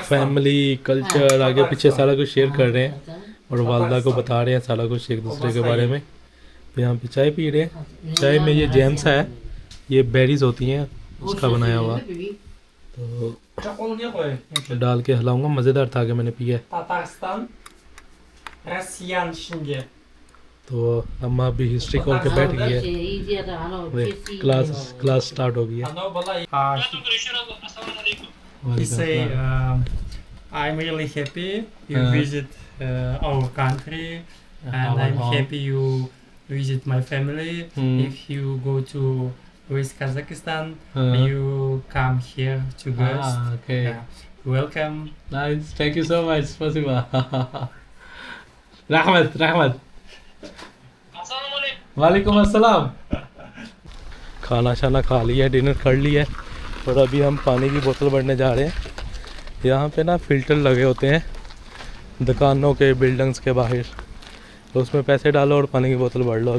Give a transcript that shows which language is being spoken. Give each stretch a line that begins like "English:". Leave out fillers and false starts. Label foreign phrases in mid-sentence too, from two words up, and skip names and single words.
English: family culture
Hindi: आगे पीछे सारा कुछ शेयर कर रहे हैं और वालदा को बता रहे हैं सारा कुछ एक दूसरे के बारे में। तो यहाँ पे चाय पी रहे हैं। चाय में ये जैम्स है, ये बेरीज होती हैं उसका बनाया हुआ। तो डाल के हिलाऊंगा, मज़ेदार था कि मैंने पिया है।
Tatar: Tatarstan. Россиян içinde.
Hindi: तो अम्मा भी हिस्ट्री खोल के बैठ गई है।
English: class start
Hindi: हो गई है।
Russian: Оно было...
English: He say, I'm really happy you visit our country, and I'm happy you visit my family. If you go to West Kazakhstan, you come here to guest. Okay. Yeah. Welcome. Nice, thank you so much. Spasiba.
Kazakh: रहमत।
Arabic: وعليكم السلام.
Hindi: खाना शाना खा लिया, डिनर कर लिया है और अभी हम पानी की बोतल भरने जा रहे हैं। यहाँ पे ना फ़िल्टर लगे होते हैं दुकानों के, बिल्डिंग्स के बाहर, तो उसमें पैसे डालो और पानी की बोतल भर लो।